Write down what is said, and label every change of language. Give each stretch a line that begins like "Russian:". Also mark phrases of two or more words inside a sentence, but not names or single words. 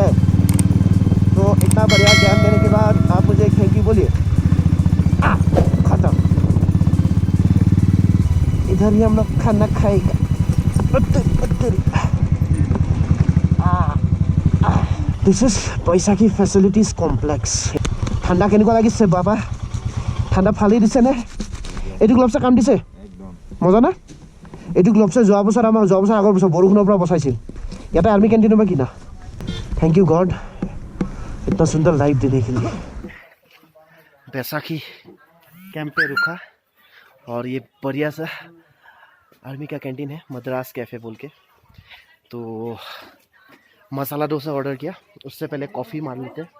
Hindi: तो इतना बढ़िया ज्ञान देने के बाद आप मुझे एक
English: thank you
Hindi: बोलिए। खत्म। इधर ही हम लोग खाना खाएगा।
English: this is Baisakhi Facilities Complex.
Assamese: ঠাণ্ডা কেনেকুৱা লাগিছে বাবা? ঠাণ্ডা ফালি দিছে নে? এইটো গ্লভছে কাম দিছে? মজা না? এইটো গ্লভছে যোৱা বছৰ আগৰ বছৰ বৰষুণৰ পৰা বচাইছিল।
Hindi: ইয়াতে आर्मी कैंटीन में किना।
English: thank you God
Hindi: इतना सुंदर लाइफ देने के लिए। बैसाखी कैंप पे रुका और ये बढ़िया सा आर्मी का कैंटीन है, मद्रास कैफ़े बोल के। तो मसाला डोसा ऑर्डर किया, उससे पहले कॉफ़ी मार लेते हैं।